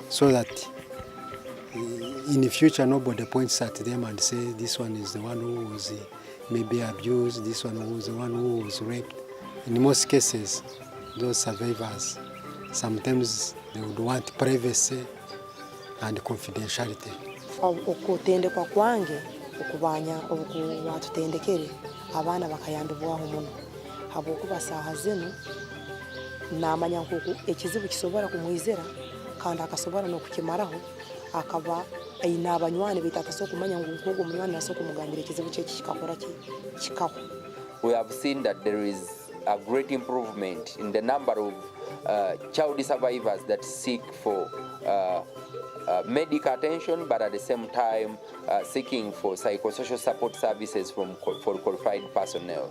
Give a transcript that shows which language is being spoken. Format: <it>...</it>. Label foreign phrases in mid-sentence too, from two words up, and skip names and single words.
<en>So that in the future nobody points at them and say this one is the one who was maybe abused, this one was the one who was raped. In most cases, those survivors, sometimes they would want privacy and confidentiality.</en> <ttj>Okutendekwa kwange okubanya okubatutendekere abana bakayandibwaho muno habokuba saha zino namanya nkuko ekizibu kisobora kumwizera kandi akasobora no kukimaraho akaba aina abanywani bitataso kumanya nkuko munywani naso kumugambira ekizibu cye kikakora kikaho.</ttj> <en>We have seen that there is a great improvement in the number of child survivors that seek for medical attention, but at the same time seeking for psychosocial support services for qualified personnel.</en>